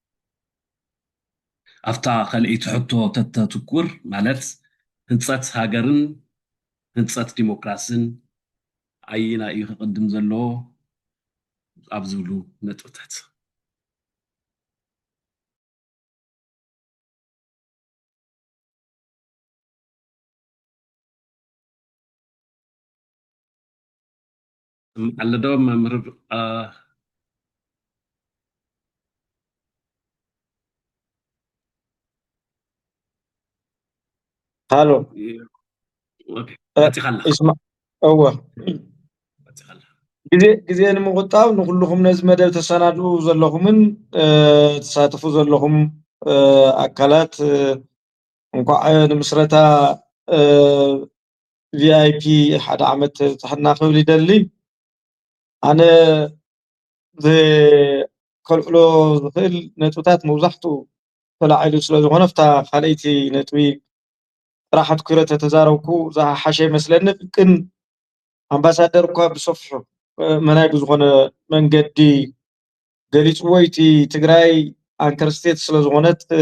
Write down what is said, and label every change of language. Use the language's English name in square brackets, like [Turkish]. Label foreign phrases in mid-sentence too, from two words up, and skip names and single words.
[Tigrinya] ኣብታ ካልአይቲ ሕቶ ተተትኩር ማለት ህንፀት ሃገርን ህንፀት ዲሞክራስን ኣይና እዩ ክቅድም ዘለዎ ኣብ ዝብሉ ነጥብታት ኣለዶ መምህር [English] هالو [Arabic] اوكي اتخلى اسمع هو [Tigrinya] ግዜ ንምቁጣብ ንኩልኩም ነዚ መደብ ተሰናድኡ ዘለኹምን ተሳተፉ ዘለኹም ኣካላት እንኳዕ ንምስረታ ቪአይፒ ሓደ ዓመት ፅሕና ክብል ይደሊ ኣነ ከልዕሎ ዝኽእል ነጥብታት መብዛሕትኡ ተላዒሉ ስለዝኾነ ፍታ ካልአይቲ ነጥቢ ጥራሕ ኣትኩረ ተዛረብኩ ዝሓሸ ይመስለኒ ግን ኣምባሳደር እኳ ብሰፊሑ መናይ ብዝኾነ መንገዲ ገሊፅዎ እቲ ትግራይ [English] anchor state [Tigrinya] ስለዝኾነት